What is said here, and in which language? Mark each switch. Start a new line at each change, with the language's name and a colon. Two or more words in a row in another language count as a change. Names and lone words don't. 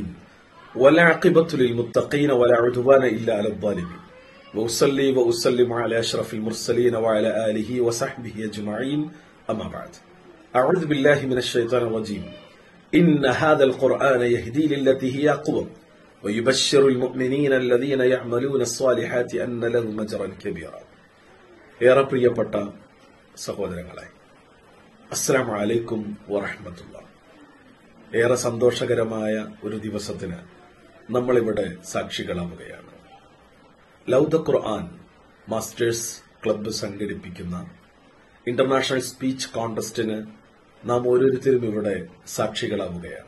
Arabic: والعاقبة للمتقين ولا عدوان إلا على الظالمين وأصلي وأسلم على أشرف المرسلين وعلى آله وصحبه أجمعين أما بعد أعوذ بالله من الشيطان الرجيم إن هذا القرآن يهدي للتي هي أقوم ويبشر المؤمنين الذين يعملون الصالحات أن لهم أجرا كبيرا
Malayalam: ഏറെ പ്രിയപ്പെട്ട സഹോദരങ്ങളെ
Arabic: السلام عليكم ورحمة الله.
Malayalam: ഏറെ സന്തോഷകരമായ ഒരു ദിവസത്തിന് നമ്മളിവിടെ സാക്ഷികളാവുകയാണ്. ലൗദ ഖുർആൻ മാസ്റ്റേഴ്സ് ക്ലബ്ബ് സംഘടിപ്പിക്കുന്ന
English: international speech contest
Malayalam: നാം ഓരോരുത്തരും ഇവിടെ സാക്ഷികളാവുകയാണ്.